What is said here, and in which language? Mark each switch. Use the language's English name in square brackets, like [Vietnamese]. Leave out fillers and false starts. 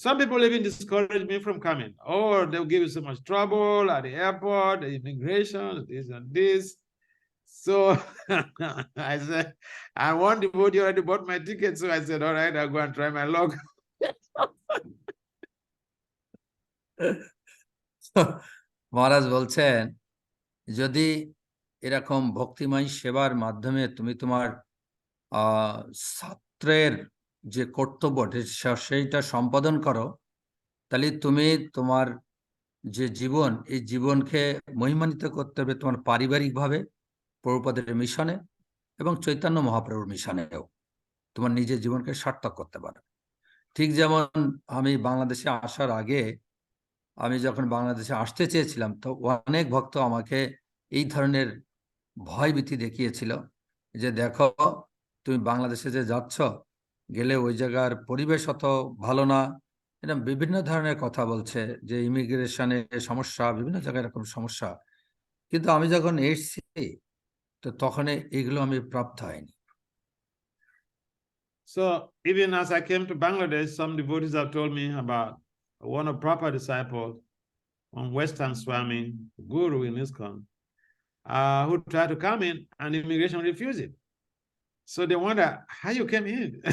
[English] Some people even discouraged me from coming. Oh, they'll give you so much trouble at the airport, the immigration, this and this. So I said, I want to vote. You already bought my ticket. So I said, all right, I'll go and try my luck. [Bangla] মহারাজ বলছেন, যদি এরকম ভক্তিময় সেবার মাধ্যমে তুমি তোমার ছাত্রের যে কর্তব্য সেইটা সম্পাদন করো, তাহলে তুমি তোমার যে জীবন, এই জীবনকে মহিমান্বিত করতে হবে তোমার পারিবারিকভাবে, প্রভুপাদের মিশনে এবং চৈতন্য মহাপ্রভুর মিশনেও তোমার নিজের জীবনকে সার্থক করতে পারো। ঠিক যেমন আমি বাংলাদেশে আসার আগে, আমি যখন বাংলাদেশে আসতে চেয়েছিলাম, তো অনেক ভক্ত আমাকে এই ধরনের ভয়ভীতি দেখিয়েছিল যে দেখো, তুমি বাংলাদেশে যে যাচ্ছ, গেলে ওই জায়গার পরিবেশ অত ভালো না, এরকম বিভিন্ন ধরনের কথা বলছে যে ইমিগ্রেশনে সমস্যা, বিভিন্ন জায়গায় এরকম সমস্যা। কিন্তু আমি যখন এসেছি, তো তখন এগুলো আমি প্রাপ্ত হয়নি। [English] So even as I came to Bangladesh, some devotees have told me about one of proper disciples on Western Swami, Guru in ISKCON, who tried to come in and immigration refused it. So they wonder how you came in.